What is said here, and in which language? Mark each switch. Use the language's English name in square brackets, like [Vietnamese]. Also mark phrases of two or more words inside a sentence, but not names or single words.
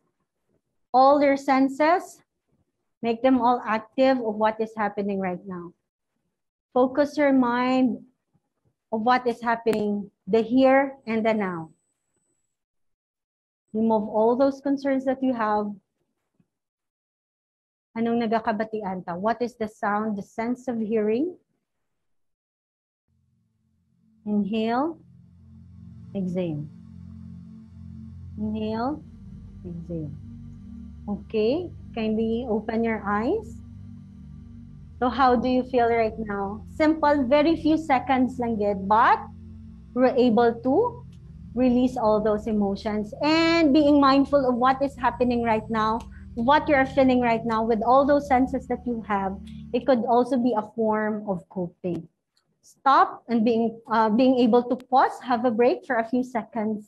[English] All your senses, make them all active of what is happening right now. Focus your mind of what is happening, the here and the now. Remove all those concerns that you have. [Hiligaynon] Anong nagakabatian ta? [English] What is the sound, the sense of hearing, Inhale, exhale. Inhale, exhale. Okay, kindly open your eyes. So how do you feel right now? Simple, very few seconds lang yun, but we're able to release all those emotions and being mindful of what is happening right now, what you're feeling right now with all those senses that you have. It could also be a form of coping. Stop and being able to pause, have a break for a few seconds.